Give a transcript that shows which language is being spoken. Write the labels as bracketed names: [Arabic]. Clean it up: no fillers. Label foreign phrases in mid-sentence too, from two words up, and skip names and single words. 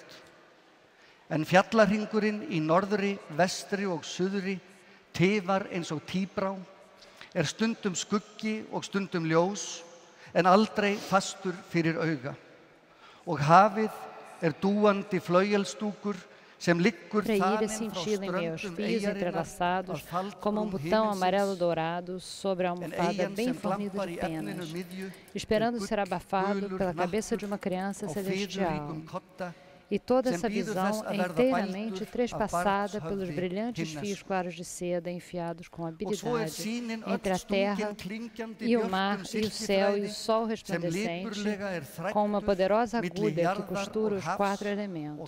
[Icelandic] En fjallarhringurinn í norðri, vestri og suðri tifar eins og tíbrá, stundum skuggi og stundum ljós, en aldrei fastur fyrir auga. Og hafið dúandi flauelstúkur sem liggur [Portuguese] Freire cintilam em meus fios entrelaçados como botão amarelo dourado sobre a almofada bem fornida de penas, esperando ser abafado pela cabeça de uma criança celestial. E toda essa visão inteiramente trespassada pelos brilhantes fios claros de seda enfiados com habilidade entre a terra e o mar e o céu e o sol resplandecente, com uma poderosa agulha que costura os 4 elementos.